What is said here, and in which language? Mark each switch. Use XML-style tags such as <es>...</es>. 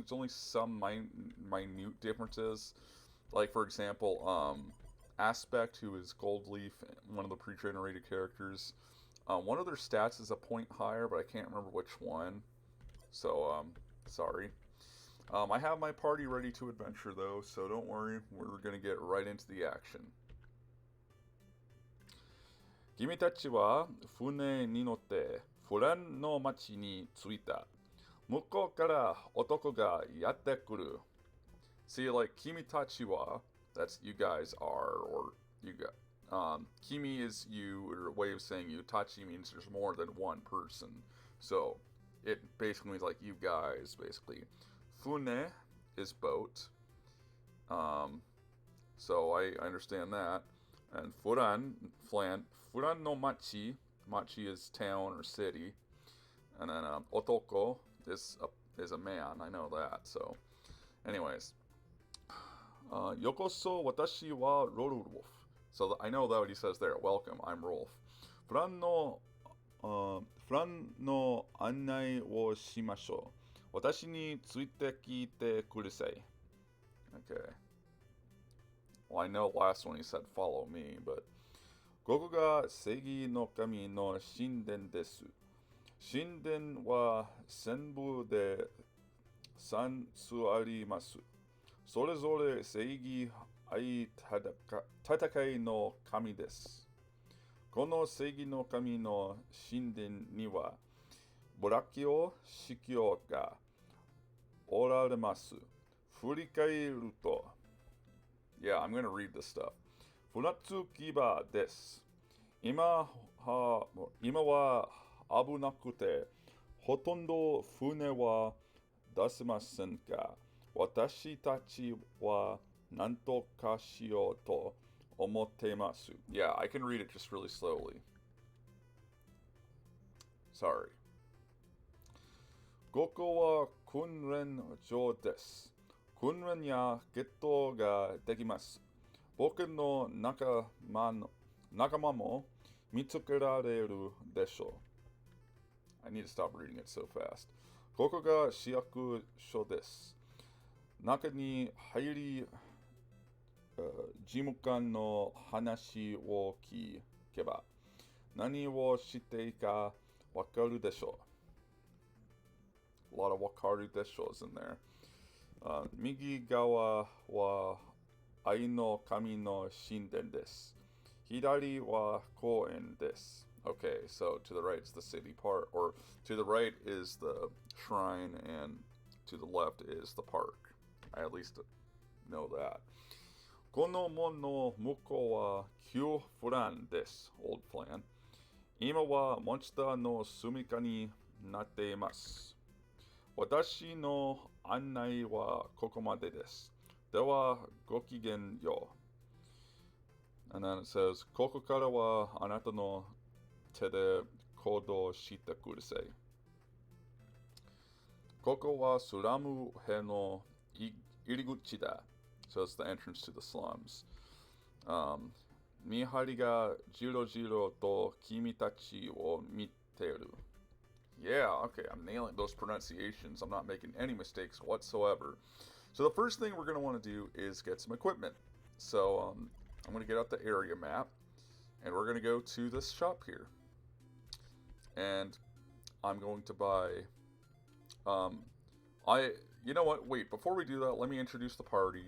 <en>There's only some minute differences. Like, for example, Aspect, who is Gold Leaf, one of the pre-generated characters. One of their stats is a point higher, but I can't remember which one. So, sorry. I have my party ready to adventure, though, so don't worry. We're going to get right into the action.</en> <ja>君たちは船に乗ってフランの町に着いた。向こうから男がやってくる。</ja> <en>See, like, Kimi Tachiwa, that's you guys are, or you got. Kimi is you, or a way of saying you. Tachi means there's more than one person. So, it basically means like you guys, basically. Fune is boat. So I understand that. And Furan no machi. Machi is town or city. And then otoko is a man. I know that. So, anyways.</en> <ja>Yokoso watashi wa Rolf.</ja> <en>So I know that what he says there. Welcome, I'm Rolf.</en> <ja>Furan no annai wo shimashou. Watashi ni tsuite kite kurasai.</ja> <en>Okay. Well, I know last one he said follow me, but</en> <ja>ここが正義の神の神殿です。神殿は全部で3つあります。それぞれ正義愛戦いの神です。この正義の神の神殿にはボラキオ司教がおられます。振り返ると</ja> <en>Yeah, I'm gonna read this stuff.</en> <ja>船着き場です。今は危なくて、ほとんど船は出せませんが、私たちは何とかしようと思っています。</ja> <en>Yeah, I can read it just really slowly. Sorry.</en> <ja>ここは訓練場です。訓練やゲットができます。僕の仲間も見つけられるでしょう。</ja> <en>I need to stop reading it so fast.</en> <ja>ここが市役所です。中に入り、事務官の話を聞けば何をしていいかわかるでしょう。</ja> <en>A lot of wakaru deshos in there.</en> <ja>右側は愛の神の神殿です。左は公園です。</ja> <en>Okay, so to the right is the city part, or to the right is the shrine, and to the left is the park. I at least know that.</en> <ja>この門の向こうは旧フランです。</ja> <en>Old Flan.</en> <ja>今はモンスターの住処になっています。私の案内はここまでです。では、ごきげんよう。</ja> <en>And then it says,</en> <ja>ここからはあなたの手で行動してください。ここはスラムへの入り口だ。</ja> <en>So it's the entrance to the slums.</en> <ja>見張りがじろじろと君たちを見てる。</ja> <en>Yeah, okay, I'm nailing those pronunciations. I'm not making any mistakes whatsoever. So the first thing we're going to want to do is get some equipment. So I'm going to get out the area map, and we're going to go to this shop here. and I'm going to buy, you know what, wait, before we do that, let me introduce the party.</en>